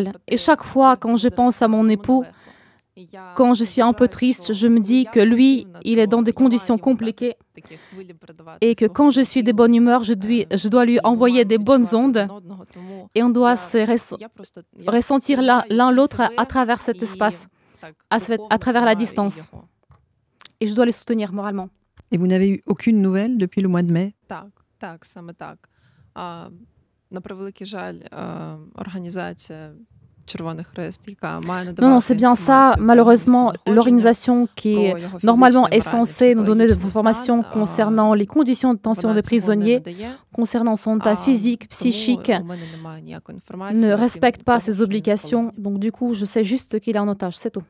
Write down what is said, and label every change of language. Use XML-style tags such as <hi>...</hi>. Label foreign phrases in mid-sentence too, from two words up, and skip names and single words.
<fr>Et chaque fois, quand je pense à mon époux, quand je suis un peu triste, je me dis que lui, il est dans des conditions compliquées et que quand je suis de bonne humeur, je dois lui envoyer des bonnes ondes et on doit se ressentir l'un l'autre à travers cet espace, à travers la distance. Et je dois les soutenir moralement. Et vous n'avez eu aucune nouvelle depuis le mois de mai?</fr> <uk>Так, саме так. На превеликий жаль, організація Червоний Хрест, яка має надавати</uk> <fr>Non, c'est bien ça. Malheureusement, l'organisation qui est normalement est censée nous donner des informations concernant les conditions de détention des prisonniers, concernant son état physique, psychique, ne respecte pas ses obligations. Donc du coup, je sais juste qu'il est en otage, c'est tout.</fr>